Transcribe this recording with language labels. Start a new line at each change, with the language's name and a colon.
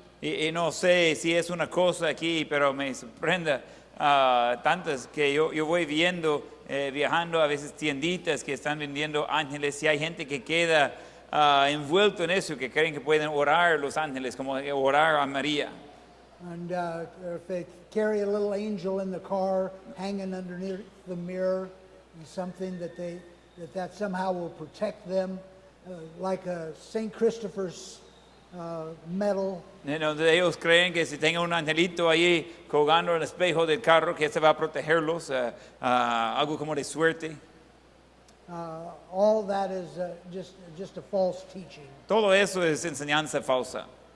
Spanish: Y no sé si es una cosa aquí, pero me sorprende tantas que yo voy viendo, viajando a veces tienditas que están vendiendo ángeles, y hay gente que queda envuelto en eso, que creen que pueden orar los ángeles, como orar a María.
English: And if they carry a little angel in the car hanging underneath the mirror, and something that somehow will protect them, like a St. Christopher's medal.
Spanish: Donde ellos creen que si tengan un angelito ahí colgando en el espejo del carro, que se va a protegerlos, algo como de suerte.
English: All that is just a false teaching.
Spanish: Todo eso es enseñanza falsa.